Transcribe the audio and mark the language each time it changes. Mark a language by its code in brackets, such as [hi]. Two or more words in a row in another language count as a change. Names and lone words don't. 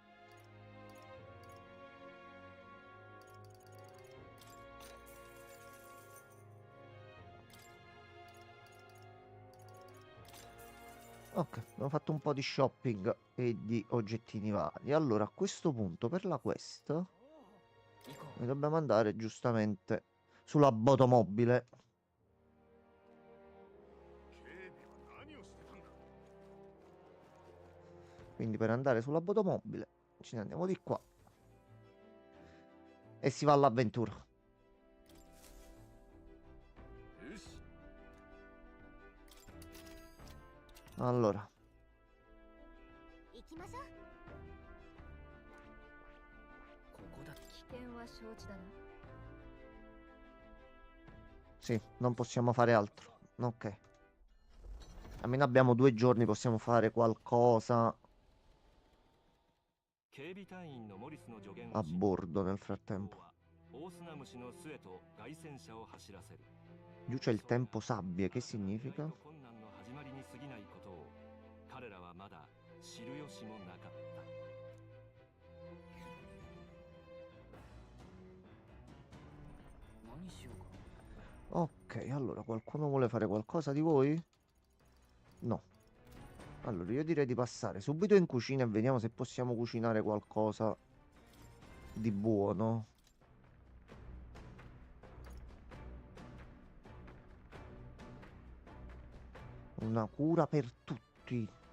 [it] Ok, abbiamo fatto un po' di shopping e di oggettini vari. Allora, a questo punto, per la quest, [ja] 行こ [it] noi dobbiamo andare giustamente sulla botomobile. [ja] 警備は何をしてたんだ。 [it] Quindi per andare sulla botomobile ce ne andiamo di qua e si va all'avventura. [ja] よし。 [it] Allora, [ja] 行きましょう。うここだ。危険は承知だな。 [it] sì, non possiamo fare altro. Ok. Almeno abbiamo 2 giorni, possiamo fare qualcosa [ja] 警備隊員のモリスの助言 [it] a [ja] をし [it] bordo nel frattempo. [ja] 大砂虫の巣へと凱旋車を走らせる。 [it] Giù c'è il tempo sabbie, che significa? [ja] 困難の始まりに過ぎないことを彼らはまだ知る由もなかった。何しようか。 [it] Ok, allora qualcuno vuole fare qualcosa di voi? No. Allora io direi di passare subito in cucina e vediamo se possiamo cucinare qualcosa di buono. Una cura per tutti.